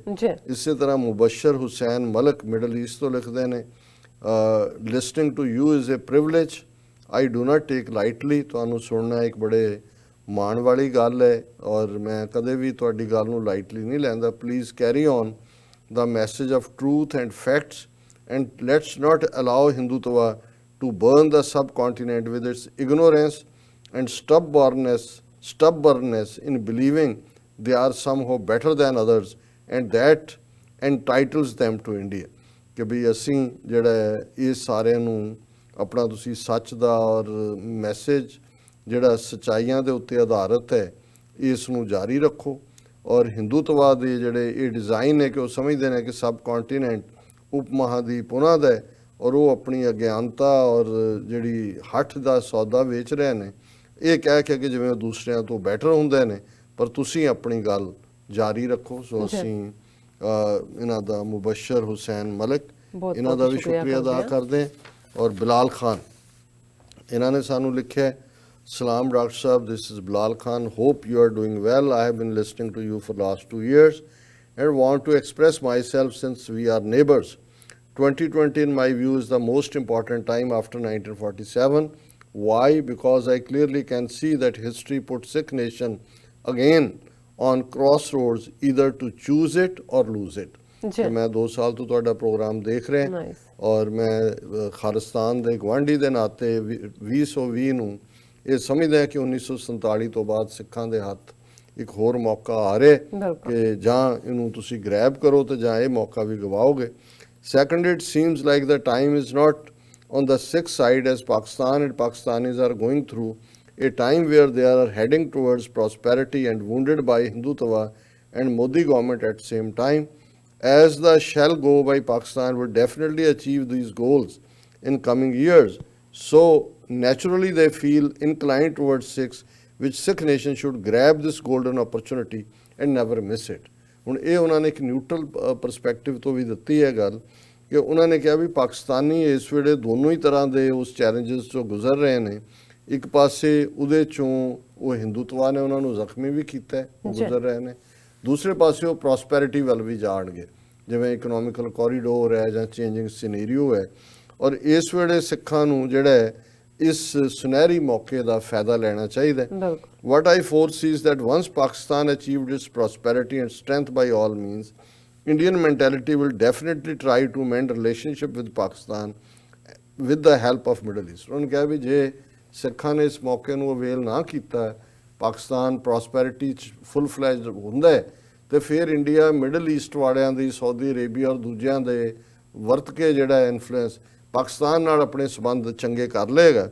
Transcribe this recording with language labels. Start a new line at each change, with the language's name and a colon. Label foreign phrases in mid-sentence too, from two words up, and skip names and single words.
Punjabi: ਇਸੇ ਤਰ੍ਹਾਂ ਮੁਬਸ਼ਰ ਹੁਸੈਨ ਮਲਕ ਮਿਡਲ ਈਸਟ ਤੋਂ ਲਿਖਦੇ ਨੇ,
English: Listening to you is a privilege I do not take lightly.
Punjabi: ਤੁਹਾਨੂੰ ਸੁਣਨਾ ਇੱਕ ਬੜੇ ਮਾਣ ਵਾਲੀ ਗੱਲ ਹੈ ਔਰ ਮੈਂ ਕਦੇ ਵੀ ਤੁਹਾਡੀ ਗੱਲ ਨੂੰ ਲਾਈਟਲੀ ਨਹੀਂ ਲੈਂਦਾ।
English: Please carry on the message of truth and facts, and let's not allow Hindutva to burn the subcontinent with its ignorance and stubbornness in believing they are somehow better than others, and that entitles them to India.
Punjabi: ਕਿ ਵੀ ਅਸੀਂ ਜਿਹੜਾ ਇਹ ਸਾਰਿਆਂ ਨੂੰ ਆਪਣਾ ਤੁਸੀਂ ਸੱਚ ਦਾ ਔਰ ਮੈਸੇਜ ਜਿਹੜਾ ਸੱਚਾਈਆਂ ਦੇ ਉੱਤੇ ਆਧਾਰਿਤ ਹੈ ਇਸ ਨੂੰ ਜਾਰੀ ਰੱਖੋ ਔਰ ਹਿੰਦੂਤਵਾਦ ਦੇ ਜਿਹੜੇ ਇਹ ਡਿਜ਼ਾਈਨ ਹੈ ਕਿ ਉਹ ਸਮਝਦੇ ਨੇ ਕਿ ਸਬ ਕੰਟੀਨੈਂਟ ਉਪ ਮਹਾਦੀਪ ਉਹਨਾਂ ਦਾ ਹੈ ਔਰ ਉਹ ਆਪਣੀ ਅਗਿਆਨਤਾ ਔਰ ਜਿਹੜੀ ਹੱਠ ਦਾ ਸੌਦਾ ਵੇਚ ਰਹੇ ਨੇ, ਇਹ ਕਹਿ ਕੇ ਕਿ ਜਿਵੇਂ ਉਹ ਦੂਸਰਿਆਂ ਤੋਂ ਬੈਟਰ ਹੁੰਦੇ ਨੇ, ਪਰ ਤੁਸੀਂ ਆਪਣੀ ਗੱਲ ਜਾਰੀ ਰੱਖੋ। ਸੋ ਅਸੀਂ ਇਹਨਾਂ ਦਾ ਮੁਬਸ਼ਰ ਹੁਸੈਨ ਮਲਕ ਇਹਨਾਂ ਦਾ ਵੀ ਸ਼ੁਕਰੀਆ ਅਦਾ ਕਰਦੇ ਹਾਂ ਔਰ ਬਿਲਾਲ ਖਾਨ ਇਹਨਾਂ ਨੇ ਸਾਨੂੰ ਲਿਖਿਆ,
English: Salam Dr. Sahab, this is Bilal Khan. Hope you are doing well. I have been listening to you for the last 2 years and want to express myself since we are neighbors. 2020 in my view is the most important time after 1947. Why? Because I clearly can see that history put Sikh nation again on crossroads, either to choose it or lose it.
Punjabi: मैं 2 ਸਾਲ ਤੋਂ ਤੁਹਾਡਾ ਪ੍ਰੋਗਰਾਮ ਦੇਖ ਰਿਹਾ ਔਰ ਮੈਂ ਖਾਲਿਸਤਾਨ ਦੇ ਗਵਾਂਢੀ ਦੇ ਨਾਤੇ 2020 ਨੂੰ ਇਹ ਸਮਝਦਾ ਕਿ 1947 ਤੋਂ ਬਾਅਦ ਸਿੱਖਾਂ ਦੇ ਹੱਥ ਇੱਕ ਹੋਰ ਮੌਕਾ ਆ ਰਿਹਾ ਕਿ ਜਾਂ ਇਹਨੂੰ ਤੁਸੀਂ ਗ੍ਰੈਬ ਕਰੋ ਤੇ ਜਾਂ ਇਹ ਮੌਕਾ ਵੀ ਗਵਾਓਗੇ।
English: Second, it seems like the time is not on the Sikh side as Pakistan and Pakistanis are going through a time where they are heading towards prosperity and wounded by Hindutva and Modi government at the same time. As the shall go by, Pakistan will definitely achieve these goals in coming years. So naturally they feel inclined towards Sikhs, which Sikh nation should grab this golden opportunity and never miss it.
Punjabi: ਹੁਣ ਇਹ ਉਹਨਾਂ ਨੇ ਇੱਕ
English: neutral perspective
Punjabi: ਤੋਂ ਵੀ ਦਿੱਤੀ ਹੈ ਗੱਲ ਕਿ ਉਹਨਾਂ ਨੇ ਕਿਹਾ ਵੀ ਪਾਕਿਸਤਾਨੀ ਇਸ ਵੇਲੇ ਦੋਨੋਂ ਹੀ ਤਰ੍ਹਾਂ ਦੇ ਉਸ ਚੈਲੰਜਸ ਤੋਂ ਗੁਜ਼ਰ ਰਹੇ ਨੇ। ਇੱਕ ਪਾਸੇ ਉਹਦੇ ਚੋਂ ਉਹ ਹਿੰਦੂਤਵਾ ਨੇ ਉਹਨਾਂ ਨੂੰ ਜ਼ਖਮੀ ਵੀ ਕੀਤਾ, ਗੁਜ਼ਰ ਰਹੇ ਨੇ, ਦੂਸਰੇ ਪਾਸੇ ਉਹ ਪ੍ਰੋਸਪੈਰਿਟੀ ਵੱਲ ਵੀ ਜਾਣਗੇ, ਜਿਵੇਂ
English: economical corridor
Punjabi: ਹੈ ਜਾਂ
English: changing scenario
Punjabi: ਹੈ। ਔਰ ਇਸ ਵੇਲੇ ਸਿੱਖਾਂ ਨੂੰ ਜਿਹੜਾ ਹੈ ਇਸ ਸੁਨਹਿਰੀ ਮੌਕੇ ਦਾ ਫਾਇਦਾ ਲੈਣਾ ਚਾਹੀਦਾ ਹੈ।
English: What I foresee is that once Pakistan achieved its prosperity and strength by all means, Indian mentality will definitely try to mend relationship with Pakistan with the help of Middle East.
Punjabi: ਉਹਨਾਂ ਕਿਹਾ ਵੀ ਜੇ ਸਿੱਖਾਂ ਨੇ ਇਸ ਮੌਕੇ ਨੂੰ ਅਵੇਲ ਨਾ ਕੀਤਾ, ਪਾਕਿਸਤਾਨ ਪ੍ਰੋਸਪੈਰਿਟੀ 'ਚ
English: full fledged
Punjabi: ਹੁੰਦਾ ਹੈ ਤੇ ਫਿਰ ਇੰਡੀਆ ਮਿਡਲ ਈਸਟ ਵਾਲਿਆਂ ਦੀ, ਸਾਊਦੀ ਅਰੇਬੀਆ ਔਰ ਦੂਜਿਆਂ ਦੇ ਵਰਤ ਕੇ ਜਿਹੜਾ ਇਨਫਲੂਐਂਸ ਪਾਕਿਸਤਾਨ ਨਾਲ ਆਪਣੇ ਸੰਬੰਧ ਚੰਗੇ ਕਰ ਲਏਗਾ।